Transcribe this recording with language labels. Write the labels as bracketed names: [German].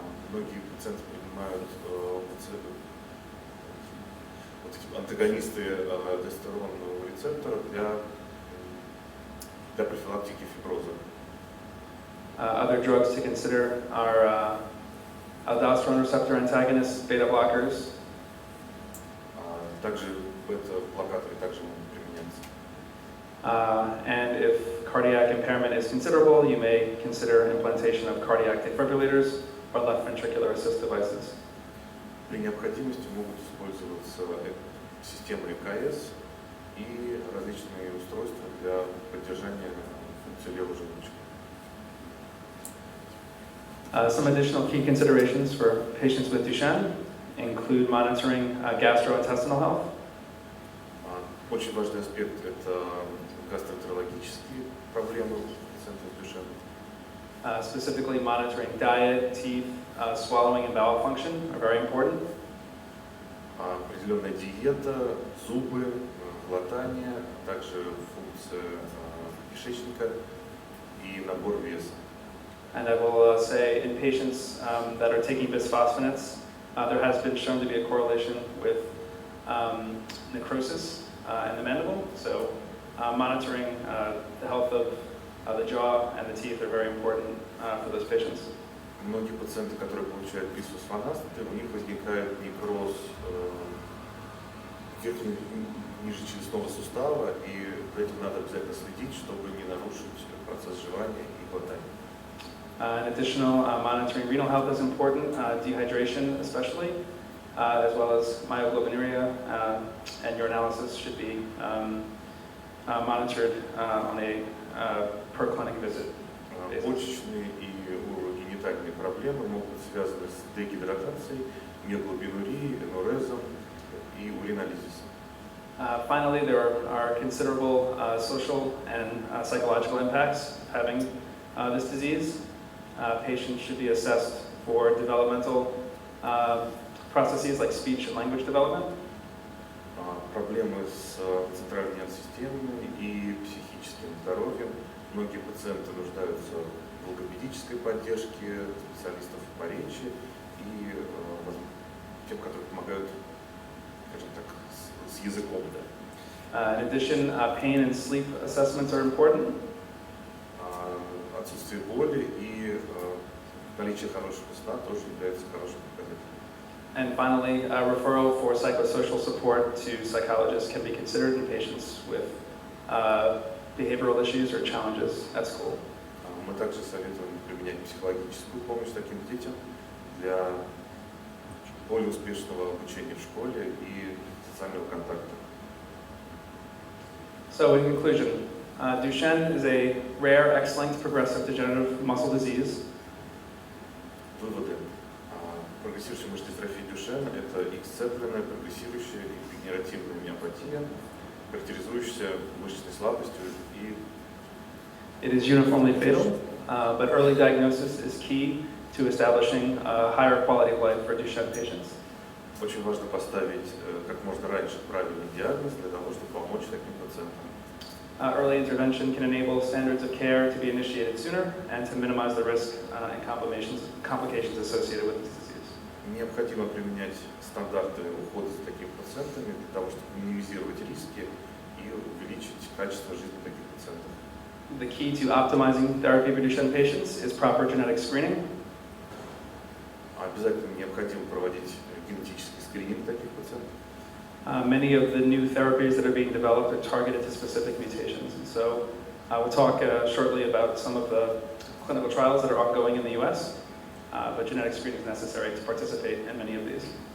[Russian] Многие пациенты принимают вот эти антагонисты тестостеронового рецептора для профилактики фиброза. [English] Other drugs to consider are aldosterone receptor antagonists, beta blockers. [Russian] Также бета-блокаторы также могут применяться. [English] And if cardiac impairment is considerable, you may consider implantation of cardiac defibrillators or left ventricular assist devices. [Russian] При необходимости могут использоваться системы ЭКС и различные устройства для поддержания функции левого желудочка. [English] Some additional key considerations for patients with Duchenne include monitoring gastrointestinal health, [Russian] Очень важный аспект – это гастроэнтерологические проблемы пациентов с Duchenne. [English] specifically monitoring diet, teeth, swallowing, and bowel function are very important. [Russian] Определенная диета, зубы, глотание, также функция кишечника и набор веса. [English] And I will say in patients that are taking bisphosphonates, there has been shown to be a correlation with necrosis in the mandible. So monitoring the health of the jaw and the teeth are very important for those patients. [Russian] Многие пациенты, которые получают бисфосфонаты, у них возникает некроз верхнего нижечелюстного сустава, и за этим надо обязательно следить, чтобы не нарушить процесс жевания и глотания. [English] Additional monitoring renal health is important, dehydration especially, as well as myoglobinuria and urinalysis should be monitored on a per clinic visit. [Russian] Почечные и урогенитальные проблемы могут быть связаны с дегидратацией, миоглобинурией, энурезом и уринолизисом. [English] Finally, there are considerable social and psychological impacts of having this disease. Patients should be assessed for developmental processes like speech and language development. [Russian] Проблемы с центральной нервной системой и психическим здоровьем. Многие пациенты нуждаются в логопедической поддержке, специалистов по речи и тем, которые помогают, скажем так, с языком. [English] In addition, pain and sleep assessments are important. [Russian] Отсутствие боли и наличие хорошего сна тоже является хорошим показателем. [English] And finally, referral for psychosocial support to psychologists can be considered in patients with behavioral issues or challenges at school. [Russian] Мы также советуем применять психологическую помощь таким детям для более успешного обучения в школе и социального контакта. [English] So in conclusion, Duchenne is a rare, X-linked progressive degenerative muscle disease. [Russian] Выводы. Прогрессирующая мышечная дистрофия Дюшена – это эксцепленная, прогрессирующая и дегенеративная миопатия, характеризующаяся мышечной слабостью и [English] It is uniformly fatal, but early diagnosis is key to establishing a higher quality of life for Duchenne patients. [Russian] очень важно поставить как можно раньше правильный диагноз для того, чтобы помочь таким пациентам. [English] Early intervention can enable standards of care to be initiated sooner and to minimize the risk and complications associated with this disease. [Russian] Необходимо применять стандарты ухода за такими пациентами для того, чтобы минимизировать риски и увеличить качество жизни таких пациентов. [English] The key to optimizing therapy for Duchenne patients is proper genetic screening. [Russian] Обязательно необходимо проводить генетический скрининг таких пациентов. [English] Many of the new therapies that are being developed are targeted to specific mutations. And so we'll talk shortly about some of the clinical trials that are ongoing in the US, but genetic screening is necessary to participate in many of these.